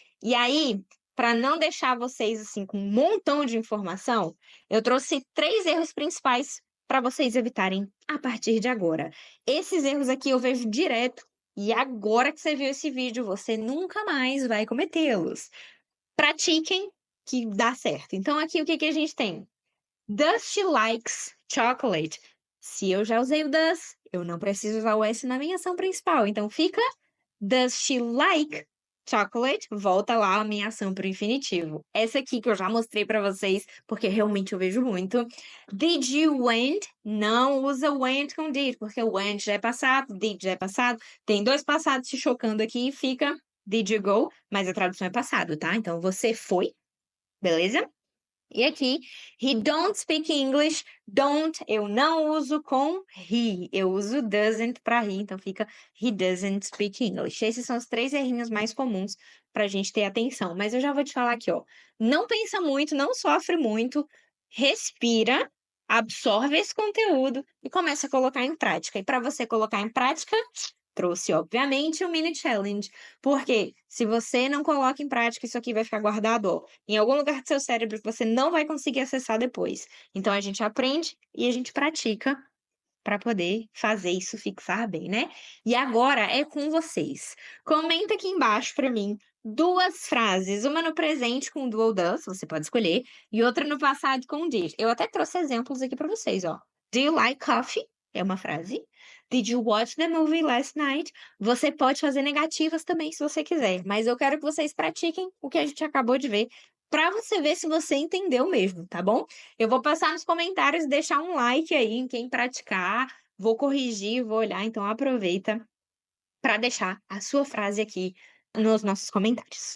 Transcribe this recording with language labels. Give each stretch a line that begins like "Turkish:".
Portuguese: E aí, para não deixar vocês assim com um montão de informação, eu trouxe 3 erros principais para vocês evitarem a partir de agora. Esses erros aqui eu vejo direto e agora que você viu esse vídeo, você nunca mais vai cometê-los. Pratiquem que dá certo. Então aqui o que que a gente tem?
English: Does she likes chocolate?
Portuguese: Se eu já usei o does, eu não preciso usar o S na minha ação principal. Então fica
English: Does she like chocolate?
Portuguese: Volta lá a minha ação para o infinitivo. Essa aqui que eu já mostrei para vocês, porque realmente eu vejo muito.
English: Did you went?
Portuguese: Não usa went com did, porque o went já é passado, did já é passado. Tem 2 passados se chocando aqui e fica
English: did you go,
Portuguese: mas a tradução é passado, tá? Então você foi, beleza? E aqui,
English: he don't speak English.
Portuguese: Don't, eu não uso com he. Eu uso doesn't para he, então fica
English: he doesn't speak English.
Portuguese: Esses são os 3 errinhos mais comuns para a gente ter atenção. Mas eu já vou te falar aqui, ó. Não pensa muito, não sofre muito. Respira, absorve esse conteúdo e começa a colocar em prática. E para você colocar em prática, trouxe, obviamente, o mini challenge. Porque se você não coloca em prática, isso aqui vai ficar guardado, ó, em algum lugar do seu cérebro que você não vai conseguir acessar depois. Então a gente aprende e a gente pratica para poder fazer isso fixar bem, né? E agora é com vocês. Comenta aqui embaixo para mim 2 frases, uma no presente com do ou does, você pode escolher, e outra no passado com did. Eu até trouxe exemplos aqui para vocês, ó.
English: Do you like coffee?
Portuguese: É uma frase.
English: Did you watch the movie last night?
Portuguese: Você pode fazer negativas também, se você quiser, mas eu quero que vocês pratiquem o que a gente acabou de ver, para você ver se você entendeu mesmo, tá bom? Eu vou passar nos comentários e deixar um like aí em quem praticar, vou corrigir, vou olhar, então aproveita para deixar a sua frase aqui nos nossos comentários.